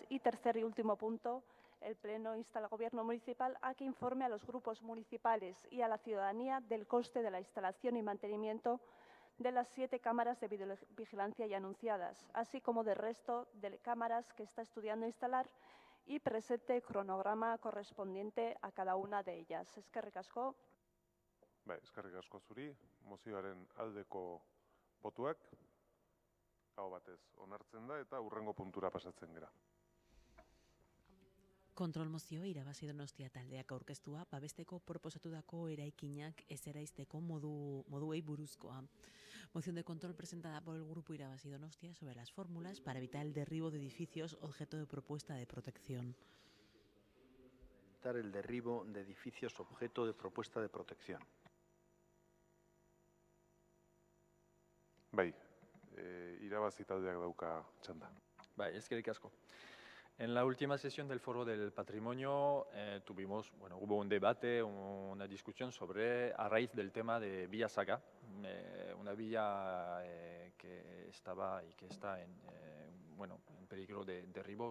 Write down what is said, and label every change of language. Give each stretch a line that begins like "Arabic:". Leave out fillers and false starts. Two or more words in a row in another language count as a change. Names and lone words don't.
Spanish: Y tercer y último punto, el Pleno insta al Gobierno municipal a que informe a los grupos municipales y a la ciudadanía del coste de la instalación y mantenimiento de las 7 cámaras de videovigilancia ya anunciadas, así como del resto de cámaras que está estudiando instalar, y presente cronograma correspondiente a cada una de ellas.
Basque: Eskerrik asko. Eskerrik asko zuri, mozioaren aldeko botuak, aho batez onartzen da eta hurrengo puntura pasatzen gara. Kontrol mozio irabazi Donostia taldeak aurkeztua, babesteko proposatutako eraikinak ez eraizteko moduei buruzkoa.
Spanish: Moción de control presentada por el Grupo Irabazi Donostia sobre las fórmulas para evitar el derribo de edificios objeto de propuesta de protección. Evitar el derribo de edificios objeto de propuesta de protección.
Basque: Irabazi taldeak dauka txanda. Eskerrik asko.
Spanish: En la última sesión del Foro del Patrimonio hubo un debate, una discusión a raíz del tema de Villa Saga, una villa que estaba y que está en peligro de derribo.